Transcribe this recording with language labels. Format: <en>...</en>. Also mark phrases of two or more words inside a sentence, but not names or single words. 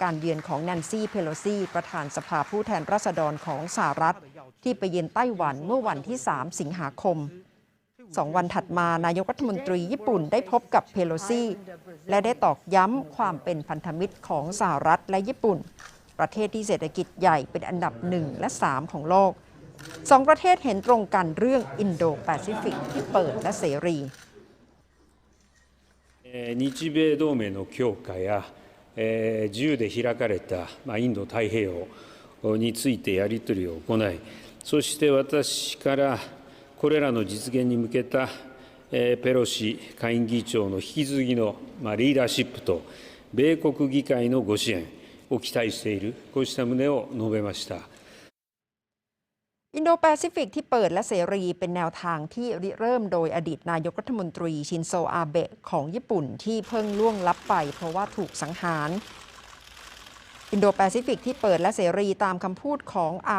<th>การเยือนของแนนซี่เพโลซีประธานสภาผู้แทนราษฎรของสหรัฐที่ไปเยือนไต้หวันเมื่อวันที่ 3 สิงหาคม2 วันถัดมานายกรัฐมนตรีญี่ปุ่นได้พบกับเพโลซีและได้ตอกย้ำความเป็นพันธมิตรของสหรัฐและญี่ปุ่นประเทศที่เศรษฐกิจใหญ่เป็นอันดับ1และ3ของโลก2ประเทศเห็นตรงกันเรื่องอินโดแปซิฟิกที่เปิดและเสรี</th> <ja>日米同盟の強化や自由で開かれたインド太平洋についてやり取りを行い、そして私からこれらの実現に向けたペロシ下院議長の引き継ぎのリーダーシップと米国議会のご支援を期待している、こうした旨を述べました。</ja> <th>อินโดแปซิฟิกที่เปิดและเสรีเป็นแนวทางที่ริเริ่มโดยอดีตนายกรัฐมนตรีชินโซอาเบะของญี่ปุ่นที่เพิ่งล่วงลับไปเพราะว่าถูกสังหารอินโดแปซิฟิกที่เปิดและเสรีตามคำพูดของอา</th>